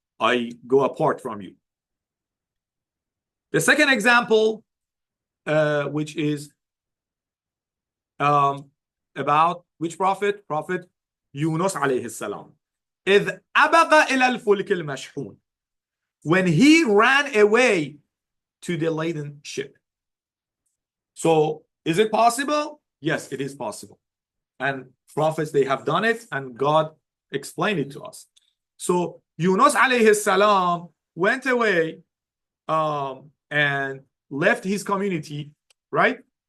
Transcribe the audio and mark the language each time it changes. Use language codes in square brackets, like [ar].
[en] I go apart from you. The second example, which is about which prophet? Prophet Yunus alayhi salam. [ar] إذ أبغى إلى الفلك المشحون. [en] When he ran away to the laden ship. So is it possible? Yes, it is possible. And prophets, they have done it, and God explained it to us. So Yunus alayhi salam went away and left his community, right?